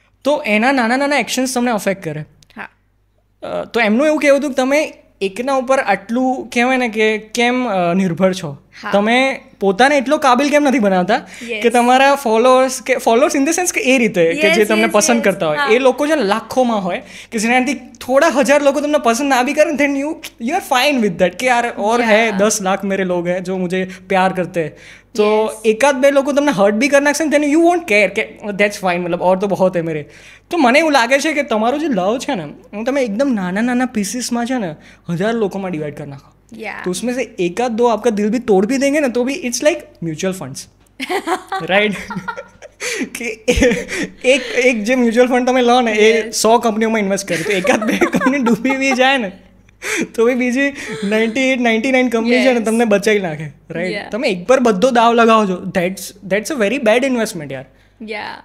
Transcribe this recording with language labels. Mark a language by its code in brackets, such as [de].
[gu] તો એના નાના નાના એક્શન્સ તમને અફેક્ટ કરે. તો એમનું એવું કહેવું હતું કે તમે એકના ઉપર આટલું કહેવાય ને કે કેમ નિર્ભર છો, તમે પોતાને એટલો કાબિલ કેમ નથી બનાવતા કે તમારા ફોલોઅર્સ ઇન ધ સેન્સ કે એ રીતે કે જે તમને પસંદ કરતા હોય એ લોકો છે ને લાખોમાં હોય કે જેનાથી થોડા હજાર લોકો તમને પસંદ ના [hi] भी करें then you are fine with that कि यार और है 10 लाख मेरे लोग हैं जो मुझे प्यार करते हैं. [gu] तो एकाध બે લોકો તમને હર્ટ બી કરી નાખશે ને [en] you won't care [gu] કે દેટ્સ ફાઇન, મતલબ [hi] ઓર તો બહોત હે મેરે. [gu] તો મને એવું લાગે છે કે તમારો જે લવ છે ને તમે એકદમ નાના નાના પીસીસમાં છે ને 1000 લોકોમાં ડિવાઈડ કરી નાખો. [hi] तो उसमें से एक आध दो आपका दिल भी तोड़ भी देंगे ना तो भी [en] It's like mutual funds, right? [gu] કે એક જે મ્યુચ્યુઅલ ફંડ તમે લો ને એ 100 કંપનીઓમાં ઇન્વેસ્ટ કરે તો એકાદ 2 કંપની ડૂબી બી જાય ને તો એ બીજી 99 કંપની છે ને તમને બચાવી નાખે, રાઈટ? તમે એક પર બધો દાવ લગાવો છો, [en] That's a very bad investment યાર.